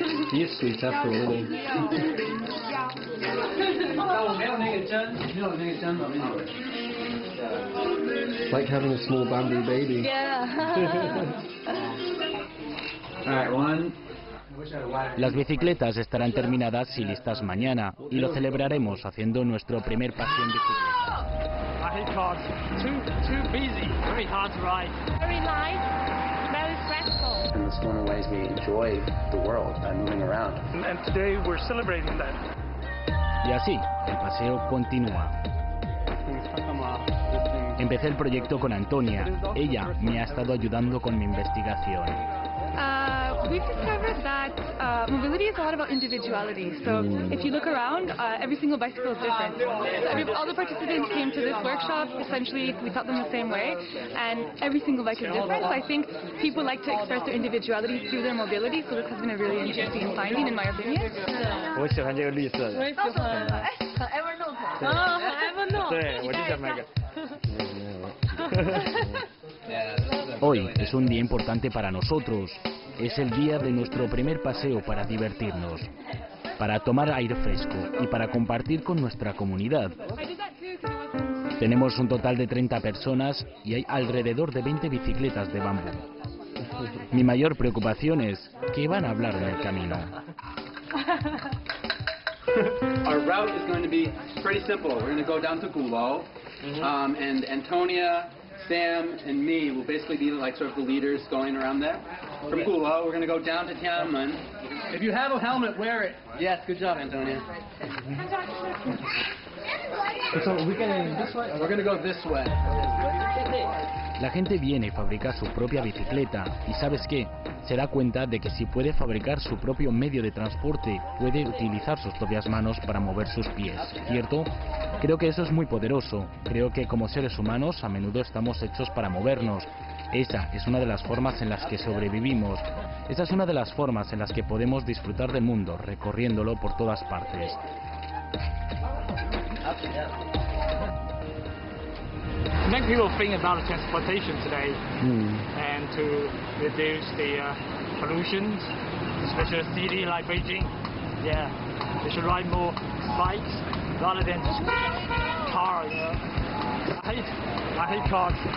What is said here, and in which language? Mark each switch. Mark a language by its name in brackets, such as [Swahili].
[English] He's sweet after really. Like having a small bamboo baby. Yeah. All right, one. [Spanish] Las bicicletas estarán terminadas y listas mañana, y lo celebraremos haciendo nuestro primer paseo en bicicleta. [English] I hate cars. Too busy. Very hard to ride. Very light, very stressful. And it's one of the ways we enjoy the world by moving around. And today we're celebrating that. [Spanish] Y así, el paseo continúa. Empecé el proyecto con Antonia. Ella me ha estado ayudando con mi investigación. [English] We've discovered that mobility is a lot about individuality. So if you look around, every single bicycle is different. So all the participants came to this workshop. Essentially, we taught them the same way, and every single bike is different. So I think people like to express their individuality through their mobility. So this has been a really interesting finding, in my opinion. [Chinese] 我喜欢这个绿色的。我也喜欢。很 Evernote。哦，很 Evernote。对，我就想买个。 [Spanish] Hoy es un día importante para nosotros. Es el día de nuestro primer paseo para divertirnos, para tomar aire fresco y para compartir con nuestra comunidad. Tenemos un total de 30 personas y hay alrededor de 20 bicicletas de bambú. Mi mayor preocupación es qué van a hablar en el camino. [English] Our route is going to be pretty simple. We're going to go down to Gulo, and Antonia, Sam, and me will basically be like sort of the leaders going around there. From Gulo, we're going to go down to Tiananmen. If you have a helmet, wear it. Yes, good job, Antonia. So we're going this way. We're going to go this way. [Spanish] La gente viene y fabrica su propia bicicleta y ¿sabes qué? Se da cuenta de que si puede fabricar su propio medio de transporte, puede utilizar sus propias manos para mover sus pies, ¿cierto? Creo que eso es muy poderoso. Creo que como seres humanos a menudo estamos hechos para movernos. Esa es una de las formas en las que sobrevivimos. Esa es una de las formas en las que podemos disfrutar del mundo, recorriéndolo por todas partes. [English] Make people think about transportation today and to reduce the pollution, especially a city like Beijing. Yeah, they should ride more bikes rather than just car. You know? I hate cars.